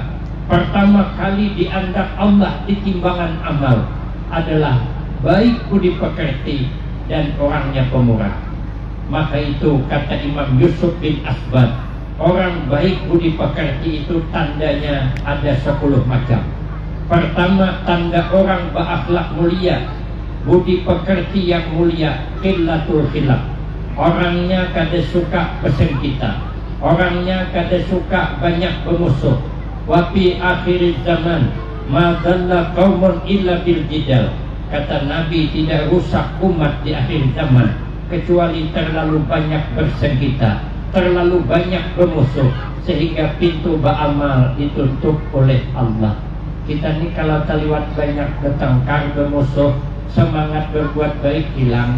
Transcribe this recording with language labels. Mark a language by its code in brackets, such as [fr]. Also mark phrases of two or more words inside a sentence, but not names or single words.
[id] Pertama kali dianggap Allah di timbangan amal adalah baik budi pekerti dan orangnya pemurah. Maka itu kata Imam Yusuf bin Asbad, orang baik budi pekerti itu tandanya ada 10 macam. Pertama, tanda orang berakhlak mulia, budi pekerti yang mulia, [ar] قلة الخلاف. [bjn] Orangnya kada suka pesengkita, orangnya kada suka banyak bermusuh. [ar] وفي آخر الزمان ما ضل قوم إلا بالجدال. [id] Kata Nabi, tidak rusak umat di akhir zaman kecuali terlalu banyak bersengketa, terlalu banyak bermusuh, sehingga pintu beramal ditutup oleh Allah. Kita ni kalau terlibat banyak bertengkar, bermusuh, semangat berbuat baik hilang.